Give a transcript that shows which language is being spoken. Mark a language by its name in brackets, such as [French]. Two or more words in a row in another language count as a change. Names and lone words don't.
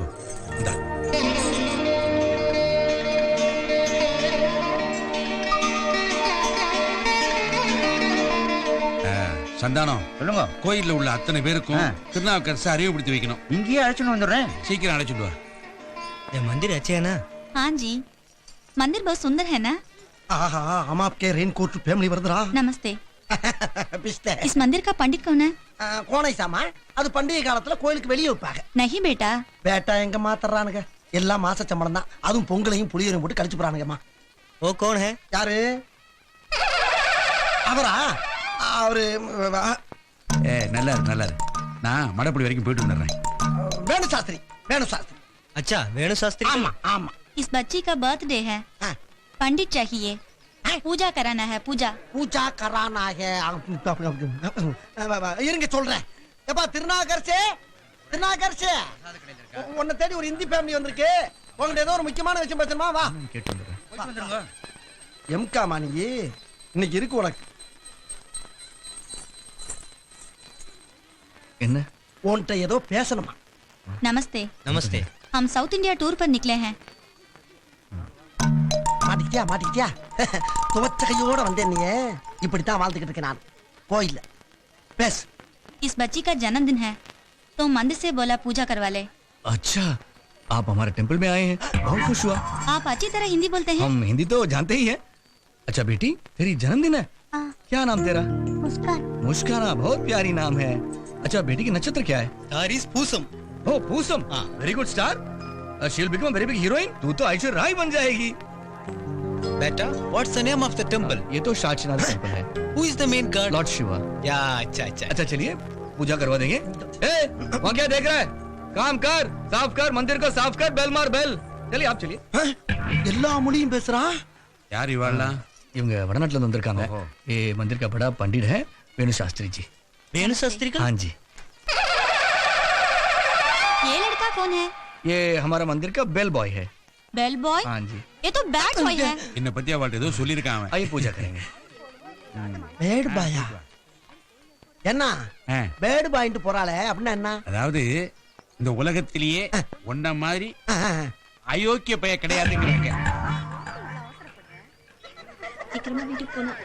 [Tamil] இந்தா. சந்தானம், சொல்லுங்க. கோயில்ல உள்ள அத்தனை பேருக்கும் திருநாவுக்கரசு அறிவுப்படுத்தி வைக்கணும். இங்கேயே அழைச்சுன்னு வந்துடுறேன். சீக்கிரம் அழைச்சிட்டு வா. [Hindi] ये मंदिर अच्छे है ना? हाँ जी, मंदिर बहुत सुंदर है ना? ஆஹா, हम आपके रेनकोट फैमिली வருதுடா. नमस्ते। [Tamil] பிஸ்தே. [Hindi] इस मंदिर का पंडित कौन है? [Tamil] கோணை சாமா. அது பண்டிகை காலத்துல கோயிலுக்கு வெளியே வைப்பாங்க. [Hindi] नहीं बेटा। [Tamil] பேட்டா எங்க மாத்தறானுங்க? எல்லாம் மாச சம்பளம் தான். அதுவும் பொங்கலையும் புளியரையும் போட்டு கழிச்சு போறானுங்கம்மா. [Hindi] वो कौन है? [Tamil] யாரு? அவரா? அவரு நல்லா இருக்கு நல்லா இருக்கு. நான் மடப்படி வரைக்கும் போயிட்டு வந்துடுறேன். வேணு சாஸ்திரி, வேணு சாஸ்திரி. [Hindi] अच्छा वेणु शास्त्री [Tamil] ஆமா ஆமா. [Hindi] इस बच्ची का बर्थडे है, हाँ। पंडित चाहिए, पूजा कराना है, पूजा। पूजा कराना. [Tamil] இருங்க சொல்றேன். எப்பா திருநாகர்சே, திருநாகர்சே, உன்னை தேடி ஒரு [English] Hindi family [Tamil] வந்திருக்கு. உங்கள்ட்ட ஏதோ ஒரு முக்கியமான விஷயம் பேசணுமா? வா. கேட்டு வந்துடுறேன். எம்கா மாணி இன்னைக்கு இருக்கு உனக்கு. என்ன உன்கிட்ட ஏதோ பேசணுமா? [Hindi] नमस्ते, नमस्ते हम [English] South India tour [Hindi] पर निकले हैं। [Tamil] மாட்டிக்கிட்டியா மாட்டிக்கிட்டியா? துவச்ச கையோட வந்தேன். நீ இப்படித்தான் வாழ்ந்துகிட்டு இருக்க நான். கோயில்ல பேசு. [Hindi] इस बच्ची का जन्मदिन है, तो मंदिर से बोला पूजा करवा ले। अच्छा आप हमारे टेंपल में आए हैं, बहुत खुश हुआ। आप अच्छी तरह हिंदी बोलते हैं। हम हिंदी तो जानते ही हैं। अच्छा बेटी तेरी जन्मदिन है, हाँ। क्या नाम तेरा? मुस्कान। मुस्काना, बहुत प्यारी नाम है। अच्छा बेटी की नक्षत्र क्या है? तारीस पूसम [English] O Poosam, very good star. She will become very big heroine. [Hindi] तू तो ऐश्वर्या राय बन जाएगी। [English] बेटा What's the name of the temple? [Hindi] ये तो शाचनाथ टेंपल है। [English] Who is the main god? Lord Shiva. [Hindi] या अच्छा अच्छा अच्छा चलिए पूजा करवा देंगे। ए वहाँ क्या देख रहा है? काम कर, साफ कर, मंदिर को साफ कर, बेल मार बेल। चलिए आप चलिए। [Tamil] எல்லா மொழியும் பேசுறான். யார் இவாள்லாம்? இவங்க வடநாட்டுல இருந்து வந்திருக்காங்க. [Hindi] ओहो। ये मंदिर का बड़ा पंडित है वेणु शास्त्री जी। वेणु शास्त्री का? हाँ जी, ये लड़का कौन है? ये हमारा मंदिर का [English] bell boy [Hindi] है। [English] bell boy? [Hindi] हाँ जी, ये तो [English] bad boy [Hindi] है। [Tamil] என்னை பத்தி அவள்கிட்ட ஏதோ சொல்லியிருக்கான் அவன். [Hindi] आइए पूजा करेंगे। [English] bad boy? [Tamil] என்ன ஆ, பேட் பாயிண்ட் போறாளே அப்படின்னா என்ன? அதாவது இந்த உலகத்திலேயே ஒன்ன மாதிரி ஆ, ஆ, அயோக்கிய பைய கிடையாதுங்கிறாங்க. சீக்கிரமா வீட்டுக்கு போகணும்.